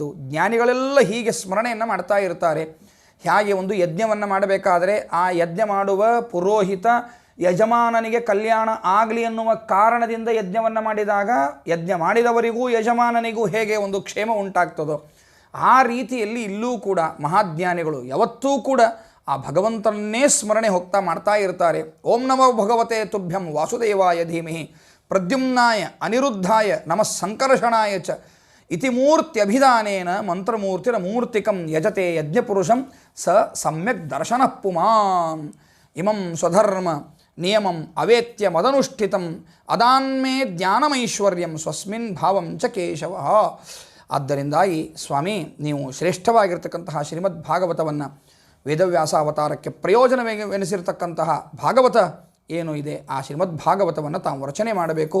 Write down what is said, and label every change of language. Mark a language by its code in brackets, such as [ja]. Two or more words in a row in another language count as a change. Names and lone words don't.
[kn] ಜ್ಞಾನಿಗಳೆಲ್ಲ ಹೀಗೆ ಸ್ಮರಣೆಯನ್ನು ಮಾಡ್ತಾ ಇರ್ತಾರೆ. ಹೇಗೆ ಒಂದು ಯಜ್ಞವನ್ನು ಮಾಡಬೇಕಾದರೆ ಆ ಯಜ್ಞ ಮಾಡುವ ಪುರೋಹಿತ ಯಜಮಾನನಿಗೆ ಕಲ್ಯಾಣ ಆಗಲಿ ಎನ್ನುವ ಕಾರಣದಿಂದ ಯಜ್ಞವನ್ನು ಮಾಡಿದಾಗ ಯಜ್ಞ ಮಾಡಿದವರಿಗೂ ಯಜಮಾನನಿಗೂ ಹೇಗೆ ಒಂದು ಕ್ಷೇಮ ಉಂಟಾಗ್ತದೋ ಆ ರೀತಿಯಲ್ಲಿ ಇಲ್ಲೂ ಕೂಡ ಮಹಾಜ್ಞಾನಿಗಳು ಯಾವತ್ತೂ ಕೂಡ ಆ ಭಗವಂತನನ್ನೇ ಸ್ಮರಣೆ ಹೋಗ್ತಾ ಮಾಡ್ತಾ ಇರ್ತಾರೆ. [sa] ಓಂ ನಮೋ ಭಗವತೆ ತುಭ್ಯಂ ವಾಸುದೇವಾಯ ಧೀಮಹಿ ಪ್ರದ್ಯುಮ್ನಾಯ ಅನಿರುದ್ಧಾಯ ನಮಃ ಸಂಕರ್ಷಣಾಯ ಚ ಇತಿ ಮೂರ್ತ್ಯಭಿಧಾನೇನ ಮಂತ್ರಮೂರ್ತಿರ ಮೂರ್ತಿಕಂ ಯಜತೆ ಯಜ್ಞಪುರುಷಂ ಸ ಸಮ್ಯಕ್ ದರ್ಶನ ಪುಮಾನ್ ಇಮಂ ಸ್ವಧರ್ಮ ನಿಯಮಂ ಅವೇತ್ಯ ಮದನುಷ್ಠಿತಂ ಅದಾನ್ಮೇ ಜ್ಞಾನಮೈಶ್ವರ್ಯಂ ಸ್ವಸ್ಮಿನ್ ಭಾವಂ ಚ ಕೇಶವ. [kn] ಆದ್ದರಿಂದಾಗಿ ಸ್ವಾಮಿ ನೀವು ಶ್ರೇಷ್ಠವಾಗಿರ್ತಕ್ಕಂತಹ ಶ್ರೀಮದ್ ಭಾಗವತವನ್ನು ವೇದವ್ಯಾಸ ಅವತಾರಕ್ಕೆ ಪ್ರಯೋಜನವೆನಿಸಿರ್ತಕ್ಕಂತಹ ಭಾಗವತ ಏನು ಇದೆ ಆ ಶ್ರೀಮದ್ ಭಾಗವತವನ್ನು ತಾವು ರಚನೆ ಮಾಡಬೇಕು.